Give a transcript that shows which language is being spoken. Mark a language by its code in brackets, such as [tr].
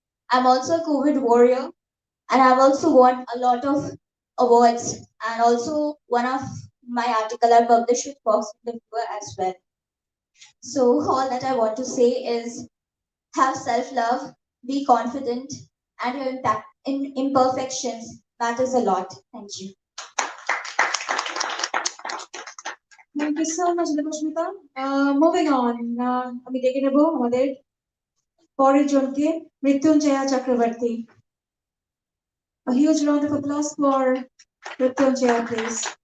[en] I'm also a COVID warrior, and I've also won a lot of awards, and also one of my article I published with Fox Reviewer as well. So all that I want to say is have self-love, be confident, and your impact in imperfections matters a lot. Thank you. Thank you so much, Debasmita. Moving on, [bn] আমি দেখে নেব আমাদের পরের জনকে, মৃত্যুঞ্জয়া Chakraborty. [en] A huge round of applause for Mrityunjaya, please.